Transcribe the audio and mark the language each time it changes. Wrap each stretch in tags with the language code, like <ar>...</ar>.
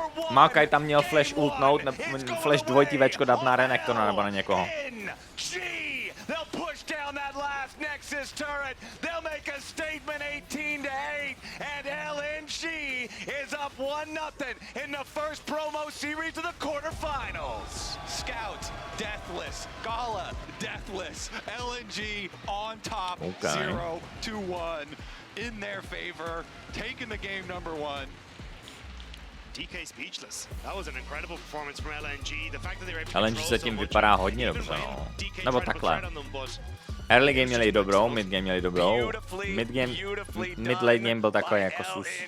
<cs>Maokai tam měl flash ultnout, flash dvojitý Včko dát na Renektona nebo na někoho.</cs> <en>Nexus turret. They'll make a statement 18-8, and LNG is up 1-0 in the first promo series of the quarterfinals. Scout, deathless. Gala, deathless. LNG on top, 0-1 in their favor, taking the game #1. DK speechless. That was an incredible performance from LNG. The fact that they were able to</en> <cs>LNG se tím vypadá hodně dobře, no. Nebo takhle. Early game měli dobrou, mid game měli dobrou. Mid-late game byl takový jako sus.</cs>